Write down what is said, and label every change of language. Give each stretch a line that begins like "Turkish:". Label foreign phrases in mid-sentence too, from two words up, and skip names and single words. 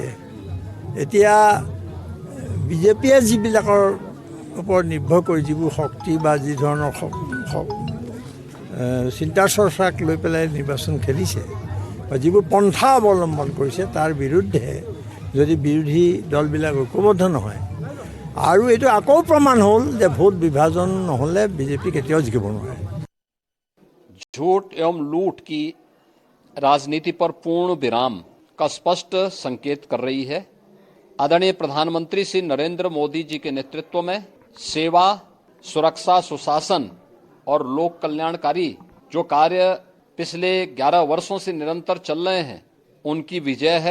Assamese: এতিয়া বিজেপিয়ে যিবিলাকৰ ওপৰত নিৰ্ভৰ কৰি যিবোৰ শক্তি বা যি ধৰণৰ চিন্তা চৰ্চাক লৈ পেলাই নিৰ্বাচন খেলিছে বা যিবোৰ পন্থা অৱলম্বন কৰিছে, তাৰ বিৰুদ্ধে যদি বিৰোধী দলবিলাক ঐক্যবদ্ধ নহয়, আৰু এইটো আকৌ প্ৰমাণ হ'ল যে ভোট বিভাজন নহ'লে বিজেপি কেতিয়াও জিকিব নোৱাৰে।
Hindi: झूठ एवं लूट की राजनीति पर पूर्ण विराम का स्पष्ट संकेत कर रही है। आदरणीय प्रधानमंत्री श्री नरेंद्र मोदी जी के नेतृत्व में सेवा, सुरक्षा, सुशासन और लोक कल्याणकारी जो कार्य पिछले 11 वर्षों से निरंतर चल रहे हैं, उनकी विजय है।